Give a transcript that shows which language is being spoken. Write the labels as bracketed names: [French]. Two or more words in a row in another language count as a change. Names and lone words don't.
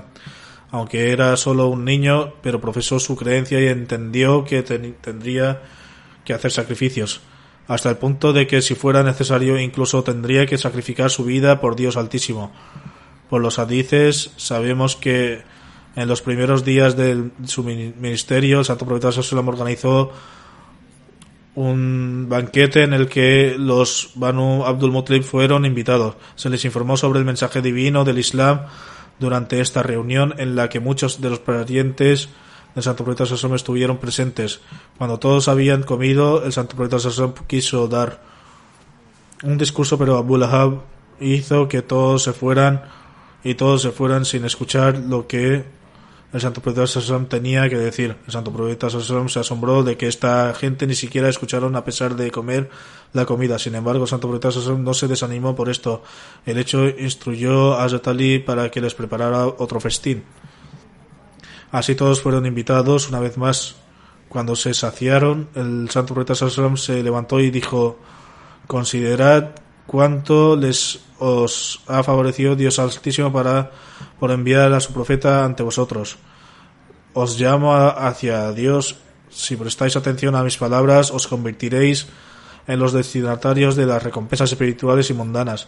[Spanish] Aunque era solo un niño, pero profesó su creencia y entendió que tendría que hacer sacrificios, hasta el punto de que si fuera necesario incluso tendría que sacrificar su vida por Dios Altísimo. Por los hadices sabemos que en los primeros días de su ministerio el santo profeta [Arabic] صلى الله عليه وسلم [Spanish] organizó un banquete en el que los Banu Abdul Muttalib fueron invitados. Se les informó sobre el mensaje divino del Islam durante esta reunión, en la que muchos de los parientes del santo profeta [Arabic] صلى الله عليه وسلم [Spanish] estuvieron presentes. Cuando todos habían comido, el santo profeta [Arabic] صلى الله عليه وسلم [Spanish] quiso dar un discurso, pero Abu Lahab hizo que todos se fueran sin escuchar lo que el santo profeta [Arabic] صلى الله عليه وسلم [Spanish] tenía que decir. El santo profeta [Arabic] صلى الله عليه وسلم [Spanish] se asombró de que esta gente ni siquiera escucharon a pesar de comer la comida. Sin embargo, el santo profeta [Arabic] صلى الله عليه وسلم [Spanish] no se desanimó por esto. El hecho instruyó a Hazrat Ali para que les preparara otro festín. Así todos fueron invitados una vez más. Cuando se saciaron, el santo profeta [Arabic] صلى الله عليه وسلم [Spanish] se levantó y dijo: considerad cuánto os ha favorecido Dios Altísimo por enviar a su profeta ante vosotros. Os llamo hacia Dios. Si prestáis atención a mis palabras, os convertiréis en los destinatarios de las recompensas espirituales y mundanas.